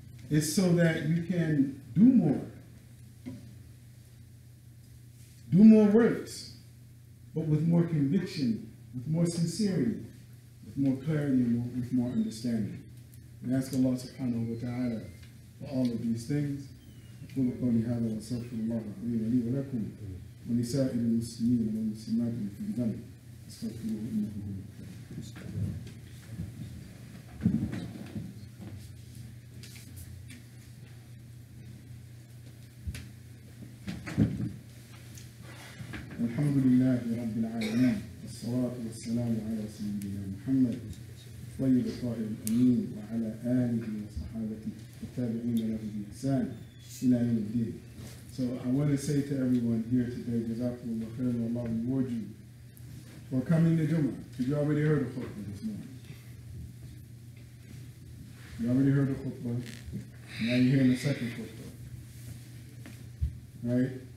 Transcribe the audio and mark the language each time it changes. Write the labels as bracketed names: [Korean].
[English] It's so that you can do more. Do more works, but with more conviction, with more sincerity, with more clarity, and with more understanding. We ask Allah subhanahu wa ta'ala for all of these things. [Arabic] أقول قولي هذا وأستغفر الله العظيم لي ولكم ولسائر المسلمين والمسلمات في الدم استغفروه إنه هو الغفور. الحمد لله رب العالمين والصلاة والسلام على سيدنا محمد طيب الطائر الأمين وعلى آله وصحابته والتابعين له بإحسان إلى يوم الدين. [English] So I want to say to everyone here today, Jazakumullah khairan, Allah reward you for coming to Jummah. Because you already heard the khutbah this morning. You already heard the khutbah. Now you're hearing the second khutbah. Right?